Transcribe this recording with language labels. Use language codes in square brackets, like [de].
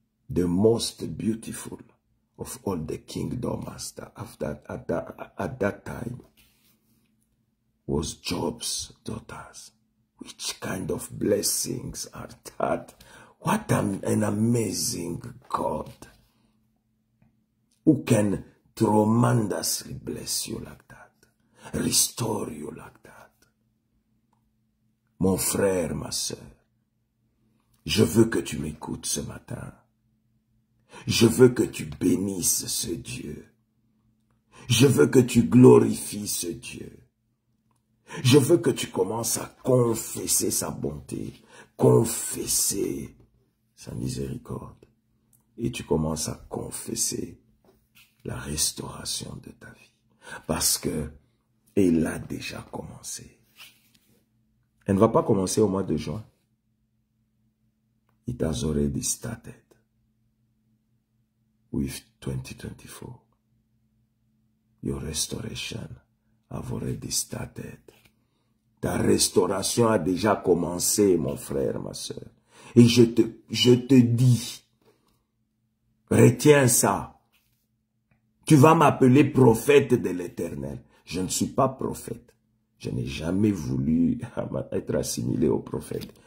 [en] The most beautiful of all the kingdom master at that time was Job's daughters. Which kind of blessings are that? What an amazing God who can tremendously bless you like that, restore you like that. [fr] Mon frère, ma sœur, je veux que tu m'écoutes ce matin. Je veux que tu bénisses ce Dieu. Je veux que tu glorifies ce Dieu. Je veux que tu commences à confesser sa bonté, confesser sa miséricorde. Et tu commences à confesser la restauration de ta vie. Parce que elle a déjà commencé. Elle ne va pas commencer au mois de juin. [en] It has already started with 2024. Your restoration have already started. [fr] Ta restauration a déjà commencé, mon frère, ma soeur. Et je te dis, retiens ça. Tu vas m'appeler prophète de l'Éternel. Je ne suis pas prophète. Je n'ai jamais voulu être assimilé au prophète.